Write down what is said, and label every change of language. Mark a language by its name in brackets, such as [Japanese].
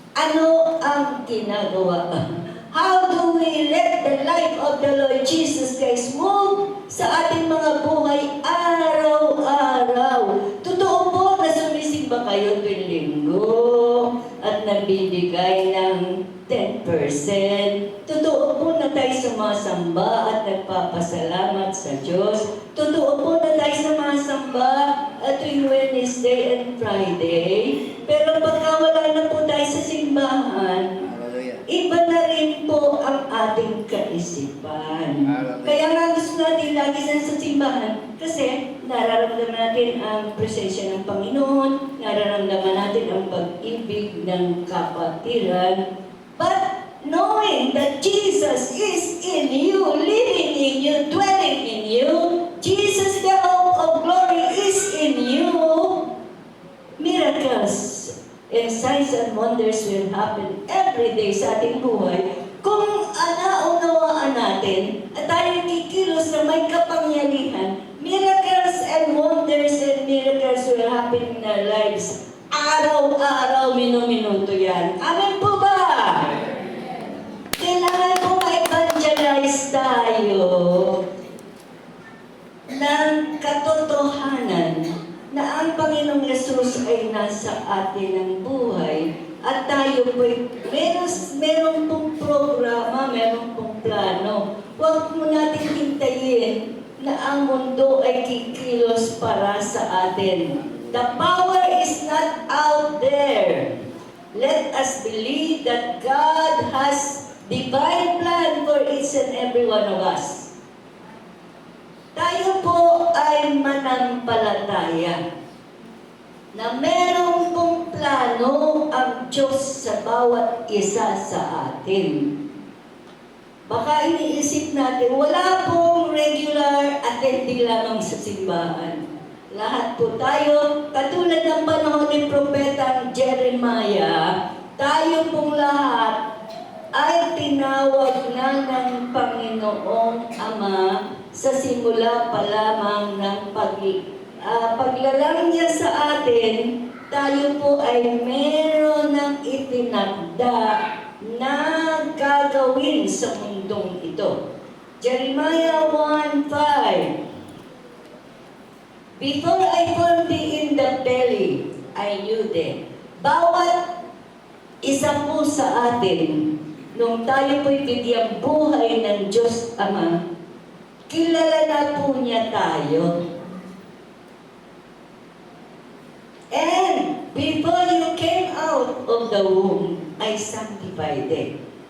[Filipino] Ano ang ginagawa? [English] How do we let the life of the Lord Jesus Christ move [Filipino] sa ating mga buhay araw-araw? Totoo po na sumisimba kayo tuwing linggo at nagbibigay ng 10%. Totoo po na tayo sumasamba at nagpapasalamat sa Diyos. Totoo po na tayo sumasamba at tuwing Wednesday and Friday. Pero pagka wala na po tayo sa simbahan, Hallelujah. iba na rin po ang ating kaisipan. Hallelujah. Kaya nga gusto natin lagi sa simbahan kasi nararamdaman natin ang presensya ng Panginoon, nararamdaman natin ang pag-ibig ng kapatiran. [English] But knowing that Jesus is in you, living in you, dwelling in you, Jesus, the hope of glory, is in you, miracles and signs and wonders will happen every day [Filipino] sa ating buhay. Kung naunawaan natin at tayo kikilos na may kapangyarihan, [English] miracles and wonders and miracles will happen in our lives. [Filipino] Araw-araw, minuminuto yan. Amen po ba? Kailangan po ma-evangelize tayo ng katotohanan na ang Panginoong Yesus ay nasa atin ng buhay At tayo po, meron pong programa, meron pong plano. Huwag mo natin hintayin na ang mundo ay kikilos para sa atin. [English] The power is not out there. Let us believe that God has divine plan for each and every one of us. [Filipino] Tayo po ay manampalataya na meron pong plano ang Diyos sa bawat isa sa atin. Baka iniisip natin, wala pong regular attending lamang sa simbahan. Lahat po tayo, katulad ng panahon ni Propetang Jeremiah, tayo pong lahat ay tinawag na ng Panginoong Ama sa simula pa lamang ng paglalang niya sa atin. Tayo po ay meron ng itinakda na gagawin sa mundong ito. [English] Jeremiah 1:5. Before I formed thee in the belly, I knew thee. [Filipino] Bawat isa po sa atin, nung tayo po'y bigyang buhay ng Diyos Ama, kilala na po niya tayo. [English] And before you came out of the womb, I sanctified thee.